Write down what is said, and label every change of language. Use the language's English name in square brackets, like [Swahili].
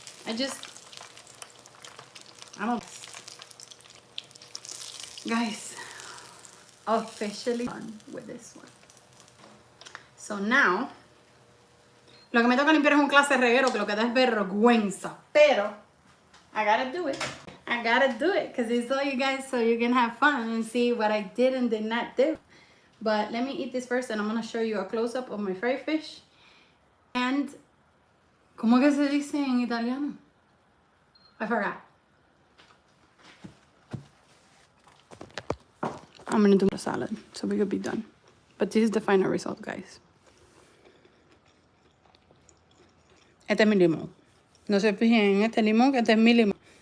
[English] I don't. Guys, officially done with this one. [Spanish] So now, lo que me toca limpiar es un clase de reguero que lo que da es vergüenza. Pero [English] I gotta do it. I gotta do it because it's all you guys so you can have fun and see what I did and did not do. But let me eat this first and I'm gonna show you a close-up of my fried fish. [Spanish] And, ¿cómo que se dice en italiano? [English] I forgot. I'm gonna do the salad so we could be done. But this is the final result, guys. [Spanish] Este es mi limón. No se fijen en este limón, que este es mi limón.